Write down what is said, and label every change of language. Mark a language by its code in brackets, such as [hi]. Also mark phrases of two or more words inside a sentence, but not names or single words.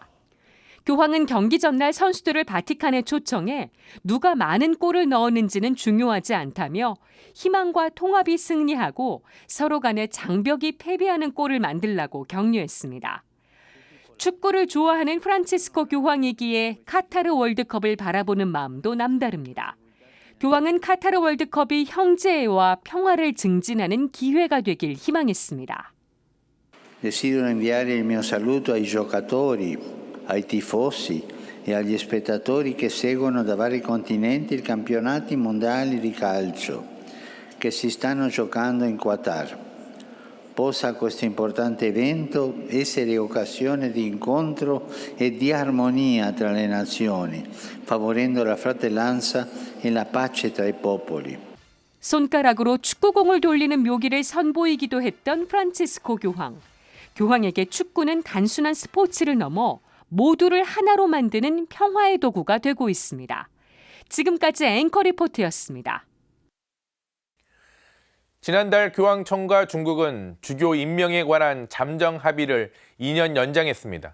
[ko] 교황은 경기 전날 선수들을 바티칸에 초청해 누가 많은 골을 넣었는지는 중요하지 않다며 희망과 통합이 승리하고 서로 간에 장벽이 패배하는 골을 만들라고 격려했습니다. 축구를 좋아하는 프란치스코 교황이기에 카타르 월드컵을 바라보는 마음도 남다릅니다. 교황은 카타르 월드컵이 형제애와 평화를 증진하는 기회가 되길 희망했습니다. [it] Desidero inviare il mio saluto ai giocatori, ai tifosi e agli spettatori che seguono da vari continenti i campionati mondiali di calcio che si stanno giocando in Qatar. Possa questo importante evento essere occasione di incontro e di armonia tra le nazioni, favorendo la fratellanza e la pace tra i popoli. [ko] 손가락으로 축구공을 돌리는 묘기를 선보이기도 했던 프란치스코 교황. 교황에게 축구는 단순한 스포츠를 넘어 모두를 하나로 만드는 평화의 도구가 되고 있습니다. 지금까지 앵커 리포트였습니다. 지난달 교황청과 중국은 주교 임명에 관한 잠정 합의를 2년 연장했습니다.